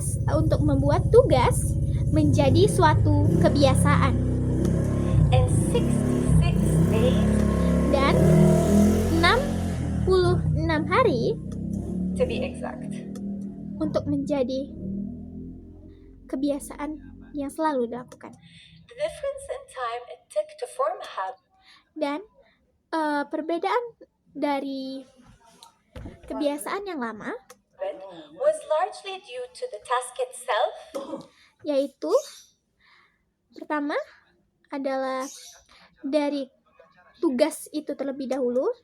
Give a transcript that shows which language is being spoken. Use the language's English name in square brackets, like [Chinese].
[Indonesian] Untuk membuat tugas menjadi suatu kebiasaan, [English] And 66 days [Indonesian] dan 66 hari [English] to be exact. [Indonesian] untuk menjadi kebiasaan yang selalu dilakukan. [English] The difference in time it took to form a habit [Indonesian] Dan perbedaan dari kebiasaan yang lama [English] was largely due to the task itself [Indonesian] yaitu pertama adalah dari tugas itu terlebih dahulu,